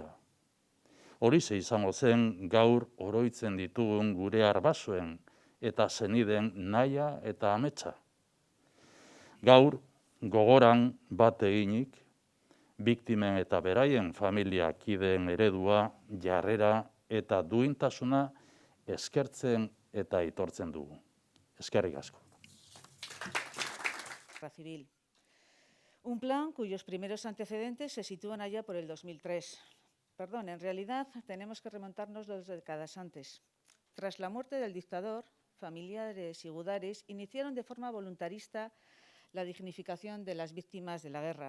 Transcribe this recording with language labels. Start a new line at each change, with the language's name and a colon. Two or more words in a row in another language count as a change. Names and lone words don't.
Basque: Horixe izango zen gaur oroitzen ditugun gure arbasoen eta senideen nahia eta ametsa. Gaur Gogoran bat eginik, biktimen eta beraien familia kideen eredua, jarrera eta duintasuna eskertzen eta aitortzen dugu. Eskerrik asko.
Spanish: Civil. Un plan cuyos primeros antecedentes se sitúan allá por el 2003. Perdón, en realidad tenemos que remontarnos 2 décadas antes. Tras la muerte del dictador, familiares y gudaris iniciaron de forma voluntarista la dignificación de las víctimas de la guerra.